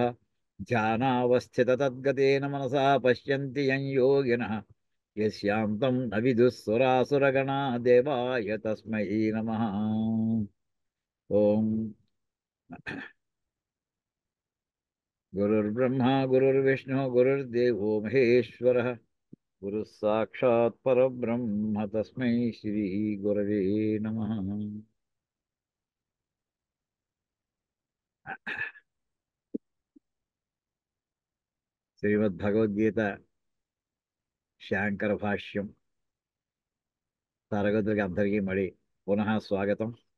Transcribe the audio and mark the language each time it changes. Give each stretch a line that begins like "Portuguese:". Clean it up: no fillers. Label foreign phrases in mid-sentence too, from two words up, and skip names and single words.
Sanskrit: ध्यानावस्थिततद्गतेन मनसा पश्यन्ति यं योगिनः यस्यान्तं न विदुः सुरासुरगणा देवाय तस्मै नमः. ओम गुरुर्ब्रह्मा गुरुर्विष्णु गुरुर्देवो महेश्वरः गुरुः साक्षात् परब्रह्म तस्मै श्री गुरवे नमः.
Telugu: శ్రీమద్భగవద్గీత శాంకర భాష్యం తరగతులకి అందరికీ మళ్ళీ పునః స్వాగతం.